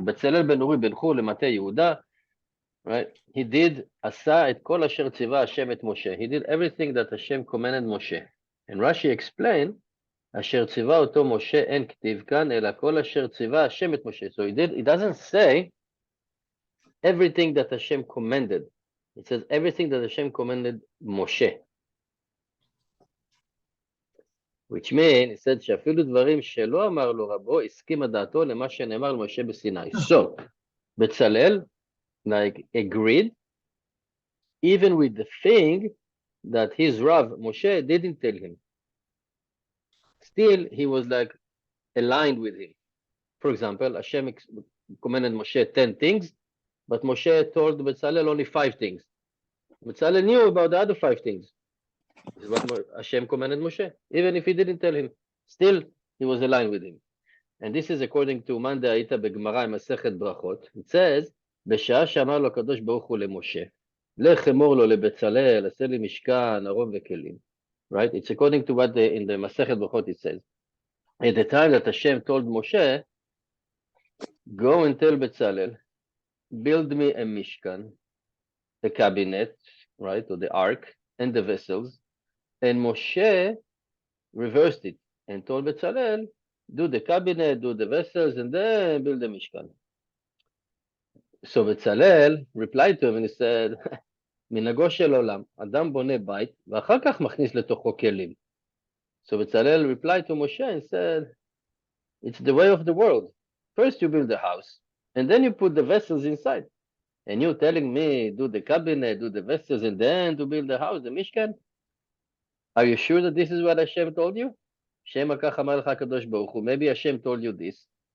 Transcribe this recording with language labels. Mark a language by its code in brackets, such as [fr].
[he] בצלאל בן אורי בן חור למטה יהודה, right? [en] He did, [he] עשה את כל אשר ציווה השם את משה. [en] He did everything that Hashem commanded Moshe. And Rashi explained, [he] אשר ציווה אותו משה אין כתיב כאן, אלא כל אשר ציווה השם את משה. [en] So it doesn't say everything that Hashem commanded. It says everything that Hashem commanded Moshe. Which means, it said [he] שאפילו דברים שלא אמר לו רבו, הסכימה דעתו למה שנאמר למשה בסיני. [en] So, בצלאל, like, agreed, even with the thing that his Rav, Moshe, didn't tell him. Still, he was like aligned with him. For example, Hashem commanded Moshe 10 things, but Moshe told Bezalel only 5 things. Bezalel knew about the other 5 things. This is what Hashem commanded Moshe, even if he didn't tell him. Still, he was aligned with him. And this is according to Manda Aita Begmara Masechet Brachot. It says, [he] בשעה שאמר לו הקדוש ברוך הוא למשה, לך אמור לו לבצלאל, עשה לי משכן, ארון וכלים. [en] Right? It's according to what in the Masechet Brachot it says. At the time that Hashem told Moshe, go and tell Bezalel, build me a Mishkan, the cabinet, right, or the ark, and the vessels. And Moshe reversed it and told Bezalel, do the cabinet, do the vessels, and then build the Mishkan. So Bezalel replied to him and he said, [he] מנהגו של עולם, אדם בונה בית, ואחר כך מכניס לתוכו כלים. [en] So Bezalel replied to Moshe and said, it's the way of the world. First you build the house, and then you put the vessels inside. And you telling me, do the cabinet, do the vessels, and then to build the house, the Mishkan? Are you sure that this is what Hashem told you? Shem [he] כך אמר לך הקדוש ברוך הוא, [en] maybe Hashem told you this.